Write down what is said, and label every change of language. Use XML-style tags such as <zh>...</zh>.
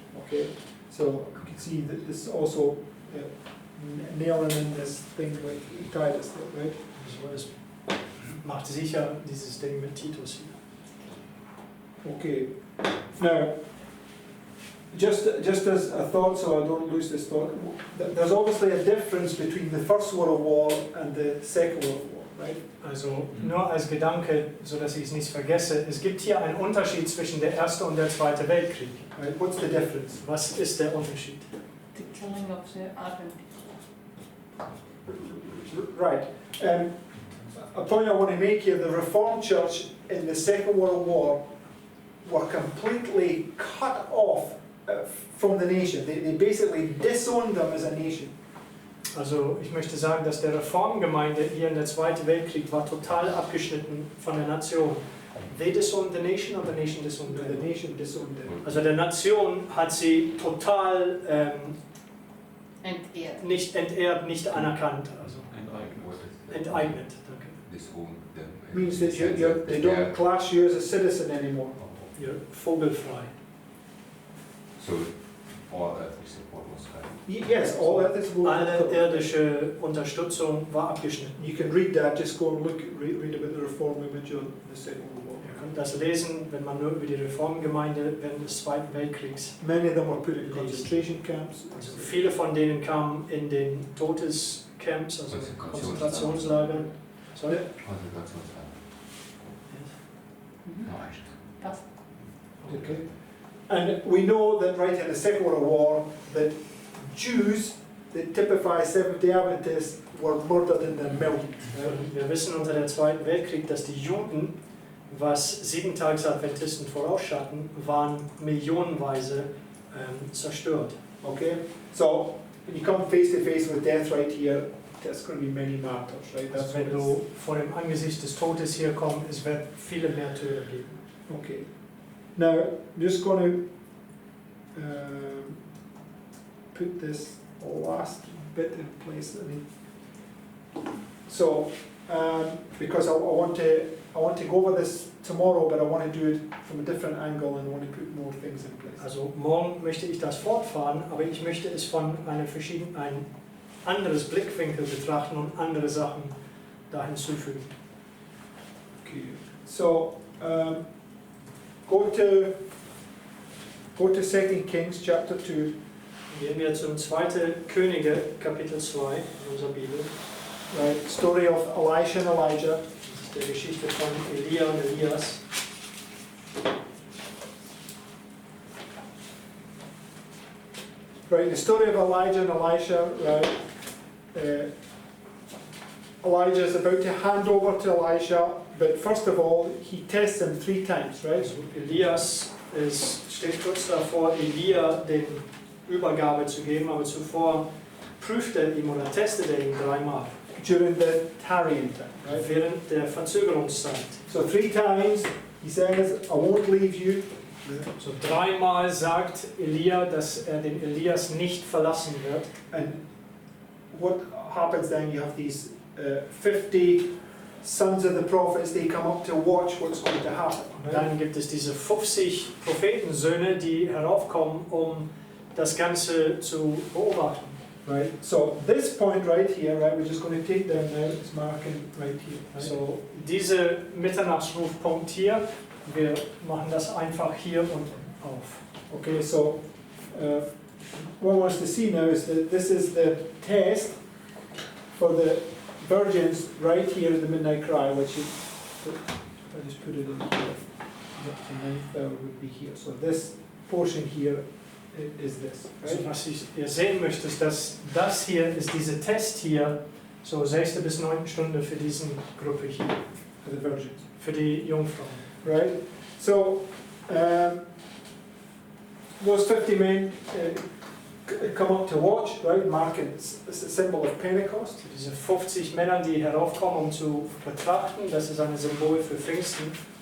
<en>Okay, so you can see that this is also nailing in this thing with Titus, right?</en> <de>Also es macht sicher dieses Ding mit Titus hier.</de> <en>Okay, now, just as a thought, so I don't lose this thought, there's obviously a difference between the First World War and the Second World War, right?</en> <de>Also nur als Gedanke, so dass ich es nicht vergesse, es gibt hier einen Unterschied zwischen der Erste und der Zweite Weltkrieg.</de> <en>Right? What's the difference?</en> <de>Was ist der Unterschied?</de> <en>The killing of the Arden. Right. A point I want to make here, the Reformed Church in the Second World War were completely cut off from the nation. They basically disowned them as a nation.</en> <de>Also ich möchte sagen, dass der Reformgemeinde hier in der Zweiten Weltkrieg war total abgeschnitten von der Nation.</de> <en>They disowned the nation or the nation disowned The them? nation disowned them.</en> <de>Also der Nation hat sie total Entehrt. nicht entehrt, nicht anerkannt, also enteignet. Danke.</de> <en>Disown them. Means that they don't class you as a citizen anymore. You're vogelfrei. So, all earthly support was cut. Yes, all that is</en> <de>Alle irdische Unterstützung war abgeschnitten.</de> <en>You can read that, just go and read about the Reform movement during the Second World War.</en> <de>Ihr könnt das lesen, wenn man nur über die Reformgemeinde während des Zweiten Weltkriegs.</de> <en>Many of them were put in concentration camps.</en> <de>Also viele von denen kamen in den Todescamps, also Konzentrationslagern.</de> <en>Sorry?</en> <de>Konzentrationslager. Mhm.</de> <en>No, actually.</en> <de>Passt.</de> <en>Okay. And we know that right in the Second World War that Jews that typify Seventh-day Adventists were murdered in their millions.</en> <de>Wir wissen unter dem Zweiten Weltkrieg, dass die Juden, was Siebentags-Adventisten vorausschatten, waren millionenweise zerstört.</de> <en>Okay? So when you come face to face with death right here, there's going to be many martyrs, right?</en> <de>Also</de> <en>That's</en> <de>wenn</de> <en>what</en> <de>du vor dem Angesicht des Todes hier kommst, es wird viele Märtyrer geben.</de> <en>Okay. Now, I'm just going to put this last bit in place. So, because I want to go over this tomorrow, but I want to do it from a different angle and I want to put more things in place.</en> <de>Also morgen möchte ich das fortfahren, aber ich möchte es von ein anderes Blickwinkel betrachten und andere Sachen da hinzufügen.</de> <en>Okay. So, go to 2 Kings chapter 2.</en> <de>Gehen wir zum 2. Könige, Kapitel 2 in unserer Bibel.</de> <en>Right, story of Elisha and Elijah.</en> <de>Das ist die Geschichte von Elia und Elias.</de> <en>Right, the story of Elijah and Elisha. Right, Elijah is about to hand over to Elisha, but first of all, he tests him 3 times. Right.</en> <de>Also Elias steht kurz davor, Elia den Übergabe zu geben, aber zuvor prüft er ihn oder testet er ihn 3-mal.</de> <en>During the tarrying time. Right.</en> <de>Während der Verzögerungszeit.</de> <en>So 3 times he says, I won't leave you.</en> <de>So 3-mal sagt Elia, dass er den Elias nicht verlassen wird.</de> <en>And what happens then? You have these 50 sons of the prophets, they come up to watch what's going to happen.</en> <de>Und dann gibt es diese 50 Prophetensöhne, die heraufkommen, um das Ganze zu beobachten.</de> <en>Right. So this point right here, right, we're just going to take them now. It's marking right here. Right?</en> <de>So diese Mitternachtsrufpunkt hier, wir machen das einfach hier und auf.</de> <en>Okay. So what one wants to see now is that this is the test for the virgins right here at the midnight cry, which is, I just put it in here. The 9th hour would be here. So this portion here is this.</en> <de>Also</de> <en>Right?</en> <de>was ihr sehen möchtet, ist, dass das hier ist dieser Test hier, so 6. bis 9. Stunde für diese Gruppe hier,</de> <en>For the virgins.</en> <de>für die Jungfrauen.</de> <en>Right? So, those 50 men come up to watch, right? Marking, it's a symbol of Pentecost.</en> <de>Diese 50 Männer, die heraufkommen, um zu betrachten, das ist ein Symbol für Pfingsten.</de>